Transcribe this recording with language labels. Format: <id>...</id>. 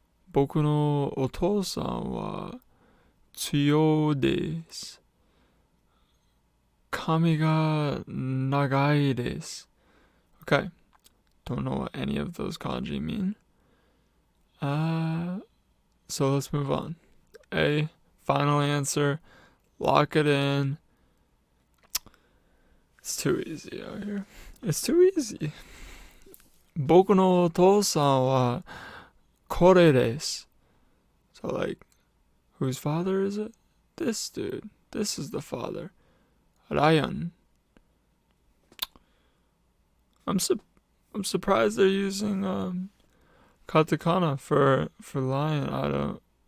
<ja>僕のお父さんは強いです。髪が長いです。</ja> <en>Okay, don't know what any of those kanji mean. So let's move on. A, final answer. Lock it in. It's too easy out here. It's too easy.</en> <ja>僕のお父さんはこれです。</ja> <en>So like, whose father is it? This dude. This is the father. Ryan. I'm surprised they're using katakana for lion.</en>